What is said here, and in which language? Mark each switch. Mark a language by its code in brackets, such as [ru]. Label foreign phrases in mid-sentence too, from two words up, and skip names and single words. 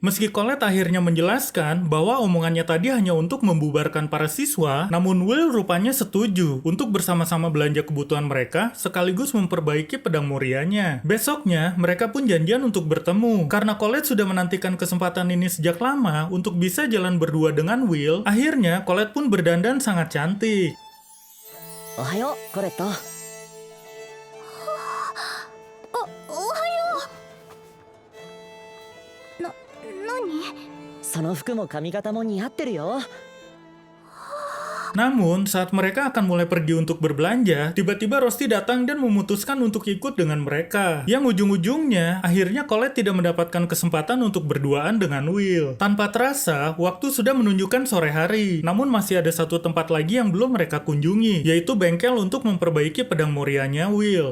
[id] Meski Colette akhirnya menjelaskan bahwa omongannya tadi hanya untuk membubarkan para siswa, namun Will rupanya setuju untuk bersama-sama belanja kebutuhan mereka sekaligus memperbaiki pedang Morianya. Besoknya, mereka pun janjian untuk bertemu. Karena Colette sudah menantikan kesempatan ini sejak lama untuk bisa jalan berdua dengan Will, akhirnya Colette pun berdandan sangat cantik. [ja] Ohayo, Colette. おはよう。何？その服も髪型も似合ってるよ。 [id] Namun, saat mereka akan mulai pergi untuk berbelanja, tiba-tiba Rosti datang dan memutuskan untuk ikut dengan mereka. Yang ujung-ujungnya, akhirnya Colette tidak mendapatkan kesempatan untuk berduaan dengan Will. Tanpa terasa, waktu sudah menunjukkan sore hari. Namun masih ada satu tempat lagi yang belum mereka kunjungi, yaitu bengkel untuk memperbaiki pedang Morianya Will.